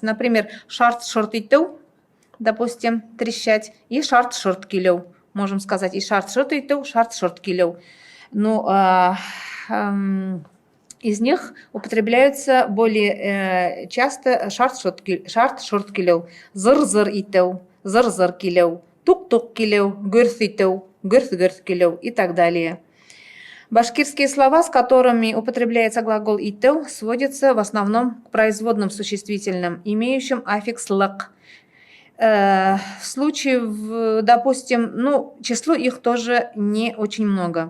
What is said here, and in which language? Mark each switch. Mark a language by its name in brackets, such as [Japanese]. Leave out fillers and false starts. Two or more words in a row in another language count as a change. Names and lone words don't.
[Russian] Например, [Bashkir] «шарт шорт итеу», [Russian] допустим, «трещать», и [Bashkir] «шарт шорт килеу». [Russian] Можем сказать и [Bashkir] «шарт шорт итеу», «шарт шорт килеу». [Russian] Из них употребляются более часто [Bashkir] «шарт шорт килеу», «зыр-зыр итеу», «зыр-зыр килеу», «тук-тук килеу», «гөрс итеу», «гөрс-гөрс килеу» [Russian] и так далее. Башкирские слова, с которыми употребляется глагол «итеу», сводятся в основном к производным существительным, имеющим аффикс «лак». В случае, допустим, число их тоже не очень много.